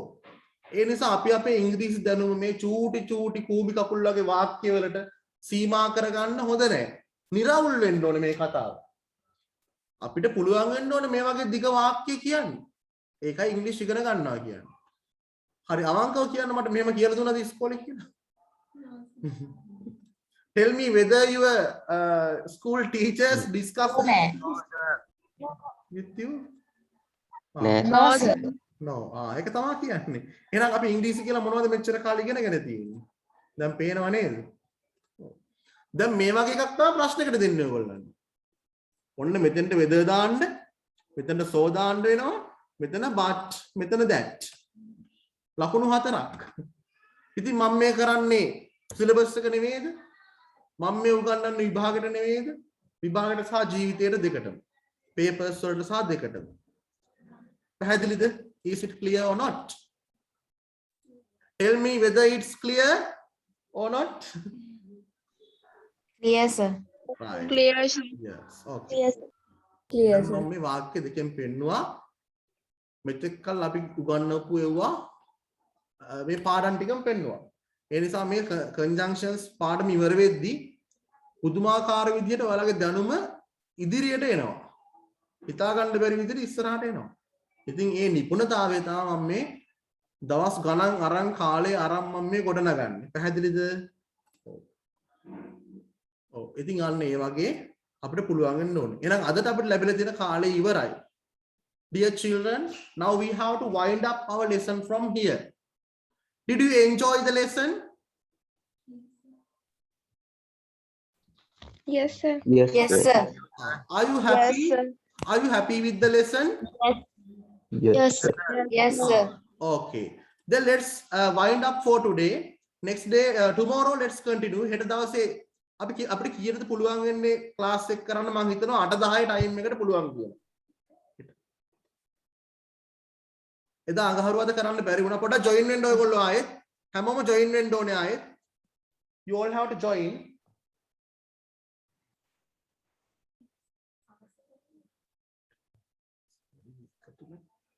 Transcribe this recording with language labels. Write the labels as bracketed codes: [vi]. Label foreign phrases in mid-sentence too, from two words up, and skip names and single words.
[si] ඒ නිසා අපි අපේ ඉංග්‍රීසි දැනුම මේ චූටි කූඹි කකුල් වගේ වාක්‍ය වලට සීමා කරගන්න හොඳ නැහැ. නිරවුල් වෙන්න ඕනේ මේ කතාව. අපිට පුළුවන් වෙන්න ඕනේ මේ වගේ දිග වාක්‍ය කියන්න. ඒකයි ඉංග්‍රීසි ඉගෙන ගන්නවා කියන්නේ. හරි අවංකව කියන්න මට මෙහෙම කියලා දුන්නාද ඉස්කෝලේ කියලා? [en] Tell me whether your school teachers discuss with you? No. [si] ඒක තමයි කියන්නේ. එහෙනම් අපි ඉංග්‍රීසි කියලා මොනවද මෙච්චර කාලෙ ඉගෙනගෙන තියෙන්නේ? දැන් පේනව නේද? දැන් මේ වගේ එකක් තමයි ප්‍රශ්නයකට දෙන්නේ ඔයගොල්ලන්. ඔන්න මෙතෙන්ට weather දාන්න, මෙතෙන්ට so දාන්න වෙනවා, මෙතන but, මෙතන that. ලකුණු 4ක්. ඉතින් මම මේ කරන්නේ සිලබස් එක නෙමෙයිද? මම මේ උගන්වන්නේ විභාගෙට නෙමෙයිද? විභාගෙට සහ ජීවිතයට දෙකටම. papers වලට සහ දෙකටම. පැහැදිලිද? [en] Is it clear or not? Tell me whether it's clear or not. Clear, sir. Right. Clear. Yes. Okay. Yes. Clear, sir. [si] මම මේ වාක්‍ය දෙකෙන් පෙන්නවා මෙතෙක් කල් අපි උගන්වපු ඒවා මේ පාඩම් ටිකම පෙන්නවා. ඒ නිසා මේ conjunctions පාඩම ඉවර වෙද්දී පුදුමාකාර විදිහට ඔයාලගේ දැනුම ඉදිරියට එනවා. හිතා ගන්න බැරි විදිහට ඉස්සරහට එනවා. ඉතින් ඒ නිපුණතාවය තමයි මම මේ දවස් ගණන් අරන් කාලේ අරන් මම මේ ගොඩනගන්නේ. පැහැදිලිද? ඔව්. ඉතින් අන්න ඒ වගේ අපිට පුළුවන් වෙන්න ඕනේ. එහෙනම් අදට අපිට ලැබිලා තියෙන කාලය ඉවරයි. [en] Dear children, now we have to wind up our lesson from here. Did you enjoy the lesson? Yes, sir. Yes, Yes, sir. Are you happy? Yes, sir. Are you happy with the lesson? Yes, sir. Yes, sir. Okay. Then let's wind up for today. Next day, tomorrow let's continue. [si] හෙට දවසේ අපිට කීයටද පුළුවන් වෙන්නේ ක්ලාස් එක කරන්න මම හිතනවා 8:10 ටයිම් එකට පුළුවන් කියලා. එදා අඟහරුවාද කරන්න බැරි වුණා. පොඩ්ඩක් join වෙන්න ඔයගොල්ලෝ ආයෙත්. හැමෝම join වෙන්න ඕනේ ආයෙත්. [en] You all have to join.